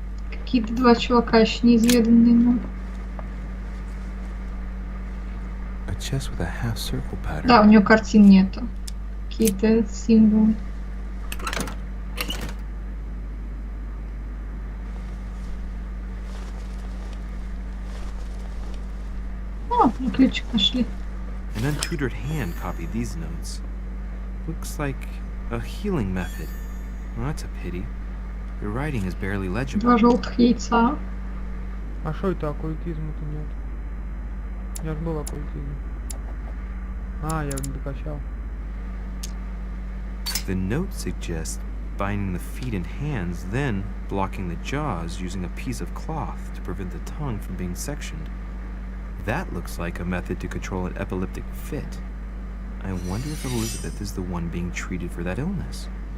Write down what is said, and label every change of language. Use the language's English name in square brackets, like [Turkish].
[Russian] Какие-то два чувака еще неизведанные нам. [English] A chest with a half circle pattern. [Russian] Да, у нее картин нету. Какие-то символы. О, ключик нашли. [English] An untutored hand copied these notes. Looks like a healing method. Well, that's a pity. The writing is barely legible. [Russian] Два желтых яйца. А что это оккультизма-то нет? У меня же был оккультизм. А, я не докачал. [English] The note suggests binding the feet and hands, then blocking the jaws using a piece of cloth to prevent the tongue from being sectioned. That looks like a method to control an epileptic fit. I wonder if Elizabeth is the one being treated for that illness.